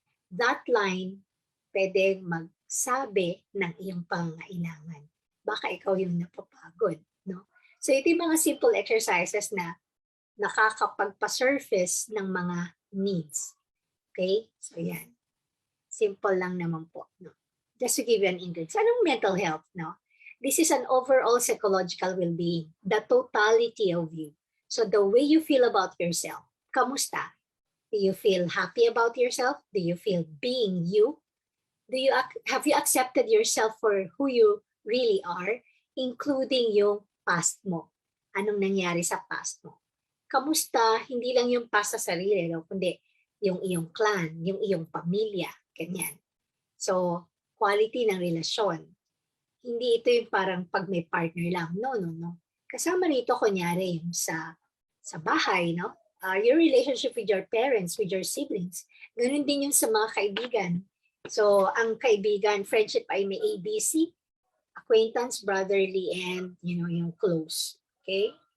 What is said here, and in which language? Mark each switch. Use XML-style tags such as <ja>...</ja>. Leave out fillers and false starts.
<en>That line,</en> <tl>pwedeng magsabi ng iyong pangailangan. Baka ikaw yung napapagod, no? So, ito yung mga</tl> <en>simple exercises</en> <tl>na nakakapagpa-surface ng mga needs. Okay? So, yan. Simple lang naman po, no?</tl> <en>Just to give you an index.</en> <tl>Anong</tl> <en>mental health, no? This is an overall psychological well-being, the totality of you. So, the way you feel about yourself,</en> <tl>kamusta?</tl> <en>Do you feel happy about yourself? Do you feel being you? Have you accepted yourself for who you really are, including yung past mo?</en> <tl>Anong nangyari sa past mo? Kamusta, hindi lang yung past sa sarili, no? Kundi yung iyong clan, yung iyong pamilya, ganyan. So, quality ng relasyon. Hindi ito yung parang pag may partner lang. No. Kasama rito, kunyari, yung sa bahay, no?</tl> <en>Your relationship with your parents, with your siblings.</en> <tl>Ganun din yung sa mga kaibigan. So, ang kaibigan, friendship ay may ABC.</tl> <en>acquaintance, brotherly, and yung close. Okay?</en>